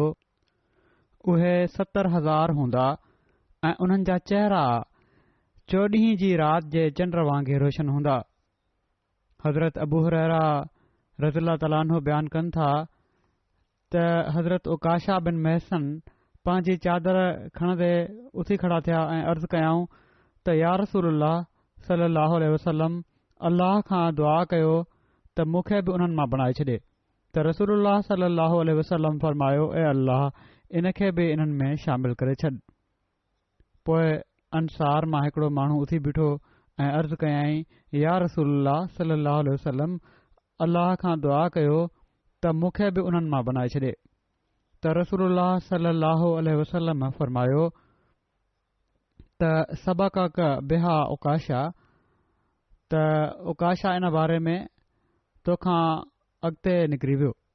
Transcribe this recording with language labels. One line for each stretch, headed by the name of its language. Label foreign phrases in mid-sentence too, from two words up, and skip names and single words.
Sindhi: उहे 70,000 हूंदा ऐं उन्हनि जा चेहरा 14 जी राति जे चंड वांगुरु रोशन हूंदा। हज़रत अबू हुरैरा
Arabic: رضي الله تعالى عنه
Sindhi: बयानु कनि था त हज़रत उकाशा बिन महसन पंहिंजी चादर खणंदे उथी खड़ा थिया ऐं अर्ज़ु कयाऊं त
Arabic: يا رسول الله صلى الله عليه وسلم,
Sindhi: अल्लाह खां दुआ कयो त मूंखे बि उन्हनि मां बणाए छॾे। त
Arabic: رسول الله صلى الله عليه وسلم
Sindhi: फ़रमायो, ए अल्लाह, इन खे बि इन्हनि में शामिल करे छॾ। पोइ अंसार मां हिकिड़ो माण्हू उथी बीठो ऐं अर्ज़ु कयाई,
Arabic: يا رسول الله صلى الله عليه وسلم,
Sindhi: अल्लाह खां दुआ कयो त मूंखे बि उन्हनि मां बणाए छॾे। त
Arabic: رسول الله صلى الله عليه وسلم
Sindhi: फ़रमायो त
Arabic: سبقك بها عكاشة,
Sindhi: त उकाशा इन बारे में तोखां अॻिते निकिरी वियो।